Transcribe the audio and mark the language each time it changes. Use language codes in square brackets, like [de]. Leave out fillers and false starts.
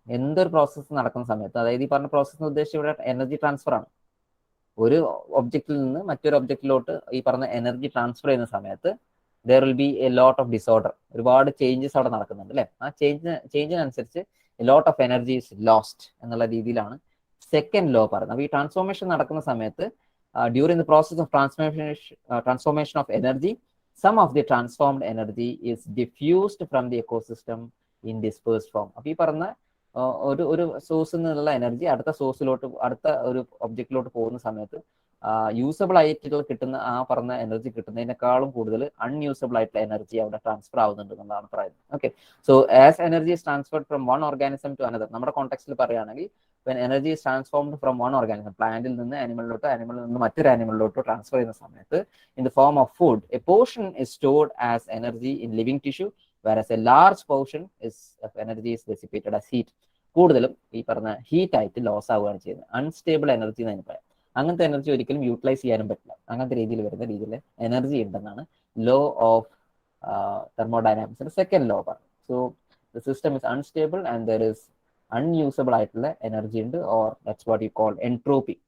[ml] എന്തൊരു പ്രോസസ്സ് നടക്കുന്ന സമയത്ത്, അതായത് ഈ പറഞ്ഞ പ്രോസസ്സ് ഉദ്ദേശിച്ച് ഇവിടെ എനർജി ട്രാൻസ്ഫർ ആണ്. ഒരു ഒബ്ജക്റ്റിൽ നിന്ന് മറ്റൊരു ഒബ്ജക്റ്റിലോട്ട് ഈ പറഞ്ഞ എനർജി ട്രാൻസ്ഫർ ചെയ്യുന്ന സമയത്ത് [en] there will be a lot of disorder. [ml] ഒരുപാട് ചേഞ്ചസ് അവിടെ നടക്കുന്നുണ്ട് അല്ലേ? ആ ചേഞ്ചിനനുസരിച്ച് [en] a lot of energy is lost [ml] എന്നുള്ള രീതിയിലാണ് സെക്കൻഡ് ലോ പറയുന്നത്. അപ്പോൾ ഈ ട്രാൻസ്ഫോർമേഷൻ നടക്കുന്ന സമയത്ത് [en] during the process of transformation of energy, some of the transformed energy is diffused from the ecosystem in dispersed form. [ml] അപ്പോൾ ഈ പറഞ്ഞ ഒരു സോഴ്സിൽ നിന്നുള്ള എനർജി അടുത്ത സോഴ്സിലോട്ട്, അടുത്ത ഒരു ഒബ്ജക്റ്റിലോട്ട് പോകുന്ന സമയത്ത് യൂസബിൾ ആയിട്ടുള്ള കിട്ടുന്ന ആ പറഞ്ഞ എനർജി കിട്ടുന്നതിനേക്കാളും കൂടുതൽ അൺയൂസബിൾ ആയിട്ടുള്ള എനർജി അവിടെ ട്രാൻസ്ഫർ ആവുന്നുണ്ട് എന്നാണ് പറയുന്നത്. [en] okay, so as energy is transferred from one organism to another, [ml] നമ്മുടെ കോണ്ടെക്സ്റ്റിൽ പറയുകയാണെങ്കിൽ [en] when energy is transformed from one organism, [ml] പ്ലാന്റിൽ നിന്ന് ആനിമലിലോട്ടോ, ആനിമലിൽ നിന്ന് മറ്റൊരു ആനിമലിലോട്ടോ ട്രാൻസ്ഫർ ചെയ്യുന്ന സമയത്ത് [en] in the form of food, a portion is stored as energy in living tissue, whereas a large portion of energy is dissipated as heat. [ml] കൂടുതലും ഈ പറഞ്ഞ heat ആയിട്ട് ലോസ് ആവുകയാണ് ചെയ്യുന്നത്. അൺസ്റ്റേബിൾ എനർജി എന്ന് പറയാം. അങ്ങനത്തെ എനർജി ഒരിക്കലും യൂട്ടിലൈസ് ചെയ്യാനും പറ്റില്ല. അങ്ങനത്തെ രീതിയിൽ വരുന്ന രീതിയിൽ എനർജി ഉണ്ടെന്നാണ് ലോ ഓഫ് തെർമോഡൈനാമിക്സിന്റെ സെക്കൻഡ് ലോ പറയുന്നത്. [en] so the system is unstable and there is unusable [ml] ആയിട്ടുള്ള എനർജി ഉണ്ട്, [en] Or that's what you call entropy.